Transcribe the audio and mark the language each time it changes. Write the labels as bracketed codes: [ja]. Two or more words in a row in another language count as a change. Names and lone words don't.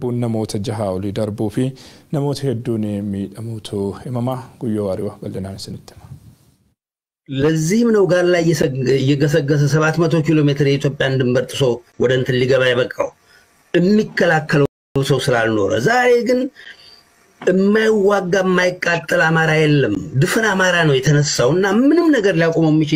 [om] namoota 6 olii darbuu fi namoota hedduun miidhamuutu himama. Guyyoo Waariwaa bal'inaan isinitti hima. [am] ለዚህም ነው ጋር ላይ እየገሰገሰ 700 ኪሎ ሜትር የኢትዮጵያን ድንበር ጥሶ ወደ እንትን ሊገባ ያበቃው የሚከላከለው ሰው ስላልኖረ ዛሬ ግን የማይዋጋ የማይቃጠል አማራ የለም ድፍን አማራ ነው የተነሳውና ምንም ነገር ሊያቆመው የሚችል